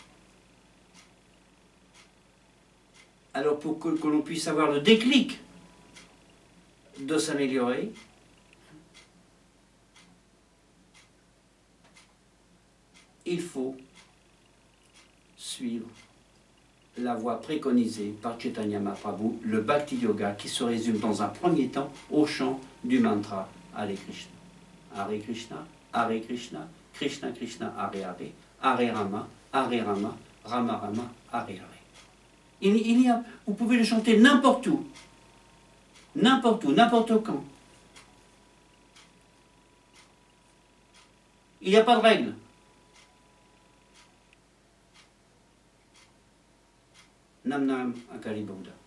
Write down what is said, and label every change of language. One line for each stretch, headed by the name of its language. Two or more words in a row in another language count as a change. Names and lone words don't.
French: Alors pour que l'on puisse avoir le déclic de s'améliorer, il faut suivre la voie préconisée par Chaitanya Mahaprabhu, le Bhakti Yoga, qui se résume dans un premier temps au chant du mantra Hare Krishna. Hare Krishna, Hare Krishna, Krishna Krishna, Hare Hare, Hare Rama, Hare Rama, Rama Rama, Hare Hare. Vous pouvez le chanter n'importe où. n'importe où, n'importe quand. Il n'y a pas de règle. Nam Nam Akali Bouddha.